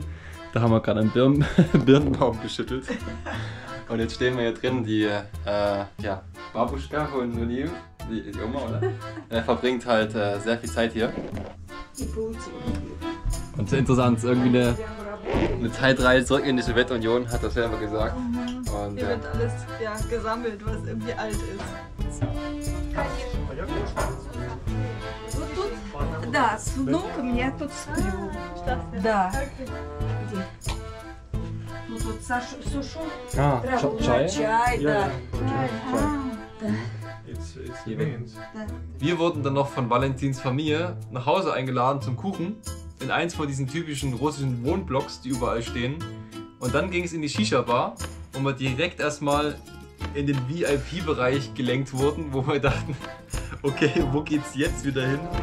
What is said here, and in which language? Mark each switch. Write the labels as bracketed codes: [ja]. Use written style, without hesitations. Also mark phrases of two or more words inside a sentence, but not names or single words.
[de] Da haben wir gerade einen Birnbaum geschüttelt. Und jetzt stehen wir hier drin, die Babuschka von Nuniv, die Oma, oder? Verbringt halt sehr viel Zeit hier. Und interessant, irgendwie eine Zeitreise zurück in die Sowjetunion, hat er selber gesagt. Und, Hier wird alles gesammelt, was irgendwie alt ist. [ru] Да, с внуком я тут сплю. Да. Где? Ну тут сушу. Chai? Чай, да. [en] it's means. [de] Wir wurden dann noch von Valentins Familie nach Hause eingeladen zum Kuchen. In eins von diesen typischen russischen Wohnblocks, die überall stehen. Und dann ging es in die Shisha-Bar. und wir direkt erstmal in den VIP-Bereich gelenkt wurden, wo wir dachten, okay, wo geht's jetzt wieder hin?